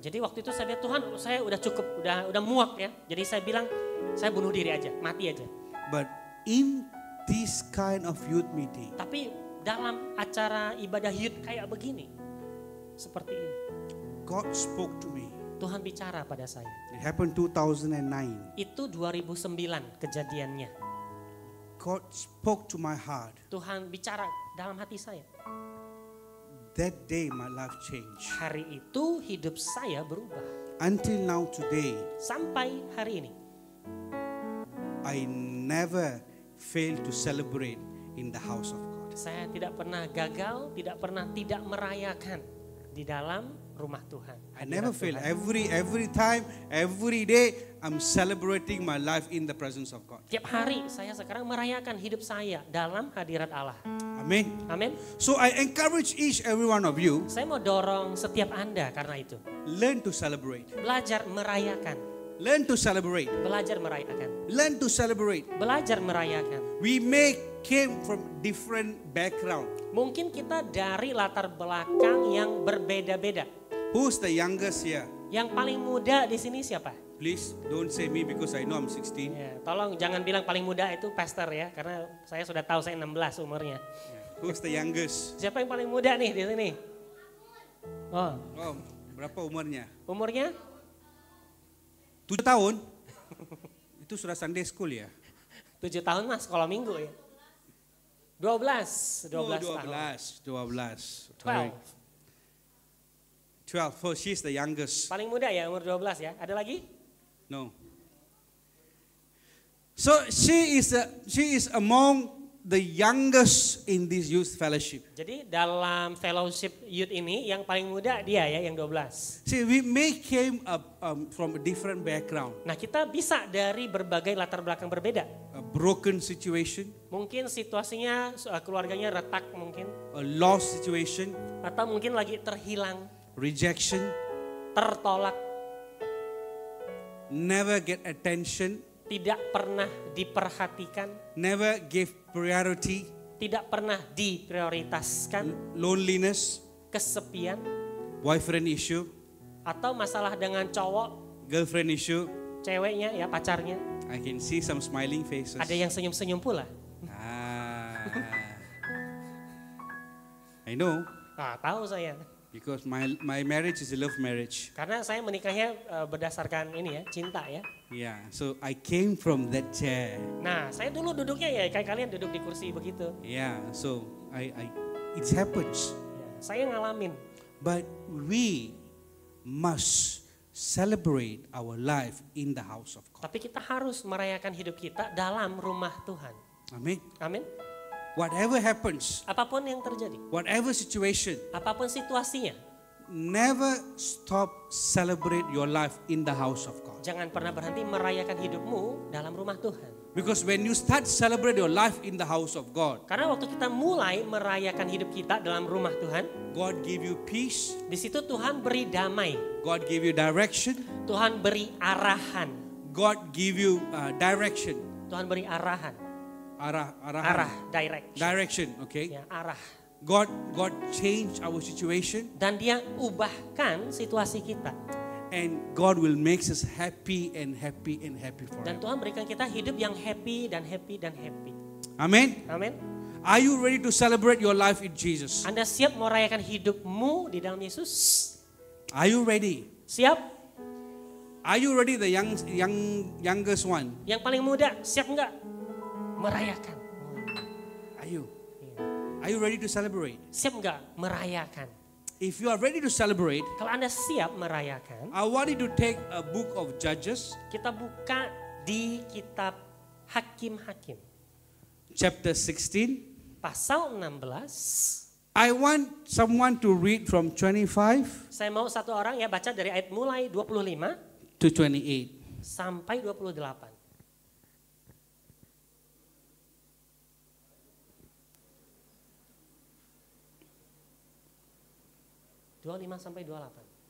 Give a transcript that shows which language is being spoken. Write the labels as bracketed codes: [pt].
[id] Jadi waktu itu saya bilang, Tuhan saya udah cukup, udah muak ya. Jadi saya bilang, saya bunuh diri aja, mati aja. [en] But in this kind of youth meeting, [id] Tapi dalam acara ibadah youth kayak begini, seperti ini, [en] God spoke to me. [id] Tuhan bicara pada saya. [en] It happened 2009. [id] Itu 2009 kejadiannya. [en] God spoke to my heart. [id] Tuhan bicara dalam hati saya. [en] that day my life changed. [id] Hari itu hidup saya berubah. [en] Until now today, [id] Sampai hari ini. [en] I never fail to celebrate in the house of God. [id] Saya tidak pernah gagal, tidak pernah tidak merayakan di dalam rumah Tuhan. [en] I never fail. [id] Tuhan. [en] Every time, every day, I'm celebrating my life in the presence of God. [id] Tiap hari saya sekarang merayakan hidup saya dalam hadirat Allah. [en] Amen. [id] Amin. [en] So I encourage each every one of you, [id] Saya mau dorong setiap Anda karena itu. [en] learn to celebrate. [id] Belajar merayakan. [en] Learn to celebrate. [id] Belajar merayakan. [en] Learn to celebrate. [id] Belajar merayakan. [en] We came from different background. [id] Mungkin kita dari latar belakang yang berbeda-beda. [en] Who's the youngest here? [id] Yang paling muda di sini siapa? [en] Please don't say me because I know I'm 16. [id] Ya, tolong jangan bilang paling muda itu pastor ya, karena saya sudah tahu saya 16 umurnya. [en] Who's the youngest? [id] Siapa yang paling muda nih di sini? Oh, Oh, berapa umurnya? umurnya 7 tahun? Itu sudah [en] Sunday school [id] ya? 7 tahun mas, sekolah minggu ya. 12 tahun. 12. 12. 12. [en] Oh, she's the youngest. [id] Paling muda ya, umur 12 ya. Ada lagi? [en] No. So she is among the youngest in this youth fellowship. [id] Jadi dalam fellowship youth ini yang paling muda dia ya, yang 12. [en] See, we came up from a different background, [id] Nah kita bisa dari berbagai latar belakang berbeda. [en] a broken situation, [id] Mungkin situasinya keluarganya retak mungkin. [en] a lost situation, [id] Atau mungkin lagi terhilang, [en] rejection, [id] tertolak, [en] never get attention, [id] tidak pernah diperhatikan, [en] never give priority, [id] tidak pernah diprioritaskan, [en] loneliness, [id] kesepian, [en] boyfriend issue, [id] atau masalah dengan cowok, [en] girlfriend issue. [id] ceweknya ya pacarnya. [en] I can see some smiling faces. [id] Ada yang senyum-senyum pula. Ah. [en] I know. [id] Nah, tahu saya. [en] Because my marriage is a love marriage. [id] Karena saya menikahnya berdasarkan ini ya, cinta ya. [en] Yeah, so I came from that chair. [id] Nah, saya dulu duduknya ya kayak kalian duduk di kursi begitu. [en] Yeah, so it happens. [id] Ya, saya ngalamin. [en] But we must celebrate our life in the house of God. [id] Tapi kita harus merayakan hidup kita dalam rumah Tuhan. [en] Amen. [id] Amin. [en] Whatever happens, [id] Apapun yang terjadi, [en] whatever situation, [id] apapun situasinya, [en] never stop celebrate your life in the house of God. [id] jangan pernah berhenti merayakan hidupmu dalam rumah Tuhan. [en] Because when you start celebrate your life in the house of God, [id] Karena waktu kita mulai merayakan hidup kita dalam rumah Tuhan, [en] God give you peace, [id] di situ Tuhan beri damai, [en] God give you direction, [id] Tuhan beri arahan, [en] God give you direction. [id] Tuhan beri arahan, [en] Arah, direction, okay? [id] ya arah. [en] God change our situation, [id] Dan Dia ubahkan situasi kita. [en] and God will make us happy and happy and happy [id] Dan Tuhan berikan kita hidup yang happy dan happy dan happy. [en] Amen. [id] Amin. [en] Are you ready to celebrate your life in Jesus? [id] Anda siap merayakan hidupmu di dalam Yesus? [en] Are you ready? [id] Siap? [en] Are you ready, the youngest one? [id] Yang paling muda, siap enggak? Merayakan. [en] Are you? Are you ready to celebrate? [id] Siap enggak merayakan? [en] If you are ready to celebrate, [id] Kalau Anda siap merayakan, [en] I want you to take a book of Judges, [id] kita buka di kitab Hakim-Hakim. [en] chapter 16. [id] Pasal 16. [en] I want someone to read from 25 [id] Saya mau satu orang ya baca dari ayat mulai 25 [en] to 28. [id] sampai 28. 25 sampai 28.